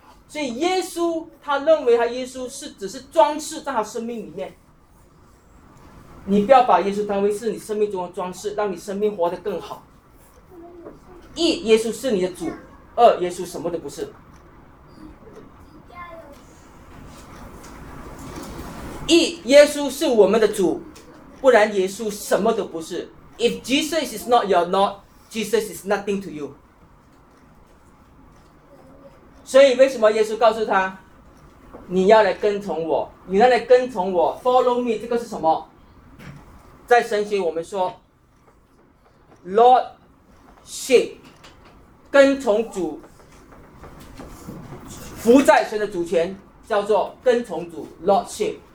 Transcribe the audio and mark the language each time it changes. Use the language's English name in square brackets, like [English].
[Chinese] 所以耶稣他认为他耶稣是只是装饰在他生命里面，你不要把耶稣当为是你生命中的装饰，让你生命活得更好。一，耶稣是你的主；二，耶稣什么都不是。一，耶稣是我们的主，不然耶稣什么都不是。 [English] If Jesus is not your not, Jesus is nothing to you. [Chinese] 所以为什么耶稣告诉他，你要来跟从我，你要来跟从我 ， [English] follow me， [Chinese] 这个是什么？在神学我们说 ，Lordship， 跟从主，伏在神的主权，叫做跟从主 ，Lordship。